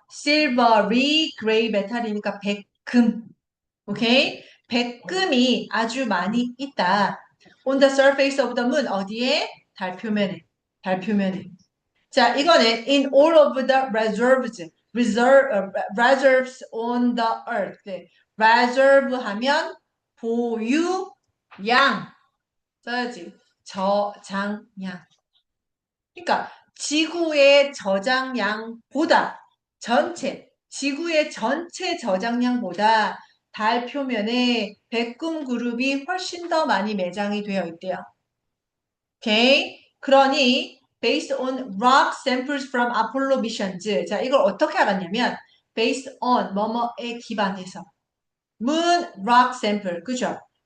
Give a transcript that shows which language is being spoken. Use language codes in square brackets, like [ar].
[en] silvery gray metal [ko] 이니까 백금. 오케이? 백금이 아주 많이 있다. [en] On the surface of the moon. [ko] 어디에? 달 표면에. 달 표면에. 자, 이거는 [en] in all of the reserves on the earth. [ko] 네. reserve 하면 보유, 양. 써야지. 저장량. 그러니까 지구의 저장량보다 지구의 전체 저장량보다 달 표면에 백금 그룹이 훨씬 더 많이 매장이 되어 있대요. 오케이? [en] 그러니 based on rock samples from Apollo missions. [ko] 자, 이걸 어떻게 알았냐면 based on 뭐뭐에 기반해서 [en] moon rock sample. [ko] 그죠?